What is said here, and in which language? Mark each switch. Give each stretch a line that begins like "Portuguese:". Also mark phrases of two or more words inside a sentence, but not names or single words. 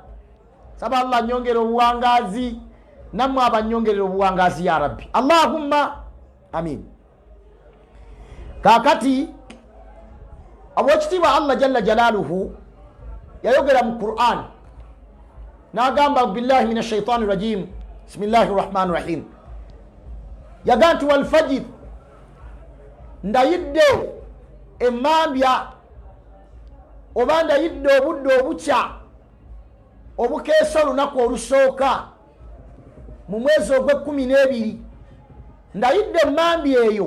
Ganda: Saba Allah nyongere obuwangazi, nammwe abanyongerera obuwangazi
Arabic: يا ربي. اللهم آمين.
Ganda: Kakati abwekitiibwa
Arabic: الله جل جلاله
Ganda: yayogera mu Qur'an n'agamba
Arabic: بالله من الشيطان الرجيم بسم الله الرحمن الرحيم,
Ganda: yaga nti
Arabic: والفجر,
Ganda: ndayidde emmambya oba ndayidde obudde obukya obukeesa olunaku olusooka mu mwezi ogw'12, ndayidde emmambya eyo.